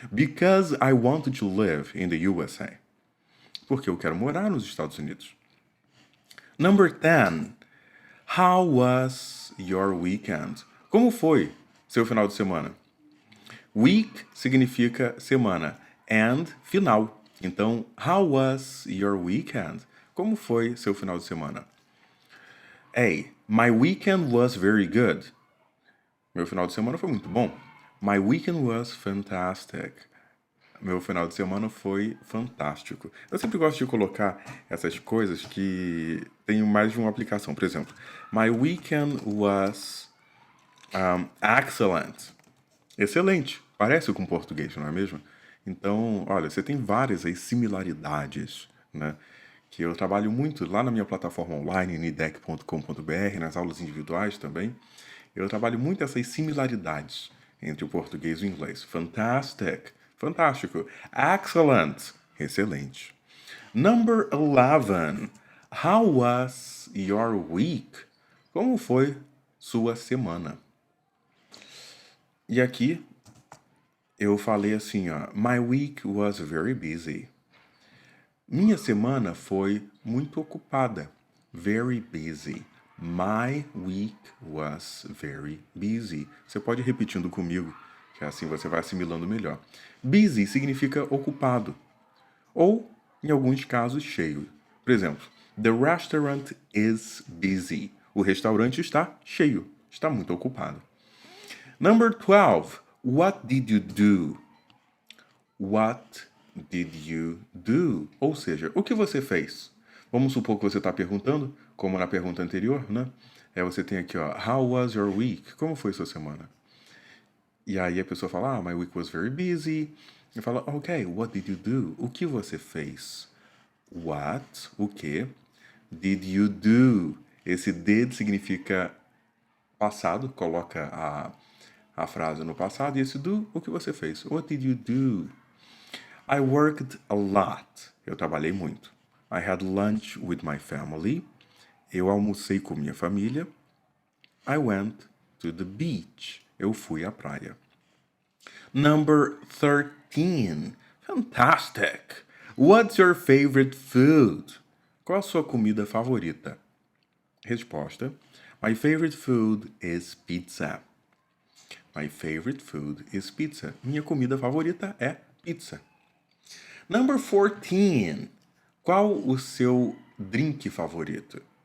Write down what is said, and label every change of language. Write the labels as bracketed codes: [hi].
[en] Because I want to live in the USA. [pt] Porque eu quero morar nos Estados Unidos. [en] Number 10. How was your weekend? [pt] Como foi seu final de semana? Week significa semana and final. Então, [en] how was your weekend? [pt] Como foi seu final de semana? A. [en] My weekend was very good. [pt] Meu final de semana foi muito bom. [en] My weekend was fantastic. [pt] Meu final de semana foi fantástico. Eu sempre gosto de colocar essas coisas que têm mais de uma aplicação. Por exemplo, [en] my weekend was excellent. [pt] Excelente. Parece com português, não é mesmo? Então, olha, você tem várias aí similaridades, né? Que eu trabalho muito lá na minha plataforma online, nidec.com.br, nas aulas individuais também. Eu trabalho muito essas similaridades entre o português e o inglês. [en] Fantastic. Fantástico. Excellent. Excelente. Number 11. How was your week? [pt] Como foi sua semana. E aqui eu falei assim, ó, [en] my week was very busy. [pt] Minha semana foi muito ocupada. [en] Very busy. My week was very busy. [pt] Você pode ir repetindo comigo, que assim você vai assimilando melhor. Busy significa ocupado. Ou, em alguns casos, cheio. Por exemplo, [en] the restaurant is busy. [pt] O restaurante está cheio, está muito ocupado. [en] Number 12. What did you do? What did you do? [pt] Ou seja, o que você fez? Vamos supor que você está perguntando, como na pergunta anterior, né? Você tem aqui, ó, [en] how was your week? [pt] Como foi sua semana? E aí a pessoa fala, [en] my week was very busy. [pt] E fala, ok, [en] what did you do? [pt] O que você fez? What, o que? [en] Did you do? [pt] Esse did significa passado, coloca a frase no passado. E esse do, o que você fez? [en] What did you do? I worked a lot. [pt] Eu trabalhei muito. [en] I had lunch with my family. [pt] Eu almocei com minha família. [en] I went to the beach. [pt] Eu fui à praia. [en] Number 13. Fantastic. What's your favorite food? [pt] Qual a sua comida favorita? Resposta. [en] My favorite food is pizza. My favorite food is pizza. [pt] Minha comida favorita é pizza. [en] Number 14. [pt] Qual o seu drink favorito?